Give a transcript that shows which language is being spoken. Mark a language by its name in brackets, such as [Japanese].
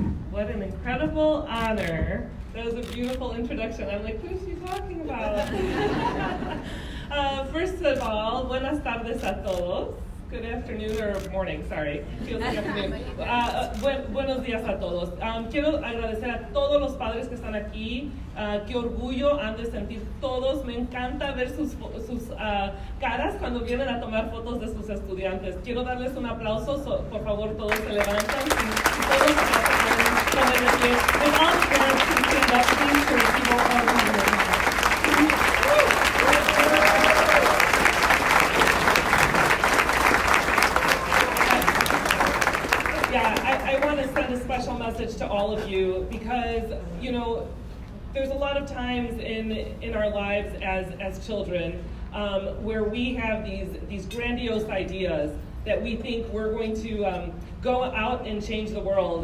[English] What an incredible honor. That was a beautiful introduction. I'm like, who's she talking about? First of all, [Spanish] buenas tardes a todos. [English] Good afternoon or morning, sorry. Feels like afternoon. [Spanish] Buenos días a todos. Quiero agradecer a todos los padres que están aquí. Qué orgullo han de sentir todos. Me encanta ver sus caras cuando vienen a tomar fotos de sus estudiantes. Quiero darles un aplauso. Por favor, todos se levantan. Y todos se poner de pie. [English] And all the parents can stand up, please, to receive our honor. I want to send a special message to all of you because, you know, there's a lot of times in our lives as children where we have these grandiose ideas that we think we're going to go out and change the world.